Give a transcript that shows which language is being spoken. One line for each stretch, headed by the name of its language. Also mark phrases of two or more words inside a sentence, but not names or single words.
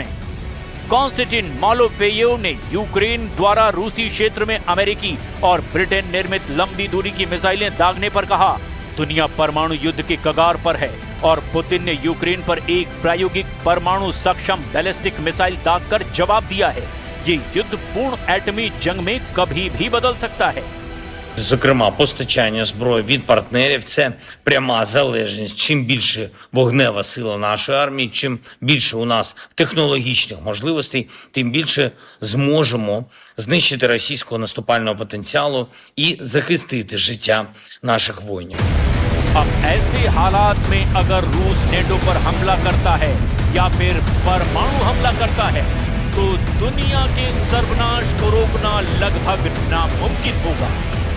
Hindi: कॉन्स्टेंटिन मालोफियेव ने यूक्रेन द्वारा रूसी क्षेत्र में अमेरिकी और ब्रिटेन निर्मित लंबी दूरी की मिसाइलें दागने पर कहा, दुनिया परमाणु युद्ध के कगार पर है और पुतिन ने यूक्रेन पर एक प्रायोगिक परमाणु सक्षम
English: ballistic missile
Hindi: दागकर जवाब दिया है। ये युद्ध पूर्ण एटमी जंग में कभी भी बदल सकता है।
Ukrainian: Зокрема, постачання зброї від партнерів – це пряма залежність. Чим більше вогнева сила нашої армії, чим більше у нас технологічних можливостей, тим більше зможемо знищити російського наступального потенціалу і захистити життя наших воїнів.
Hindi: अब ऐसे हालात में अगर रूस नेटो पर हमला करता है या फिर परमाणु हमला करता है तो दुनिया के सर्वनाश को रोकना लगभग नामुमकिन होगा।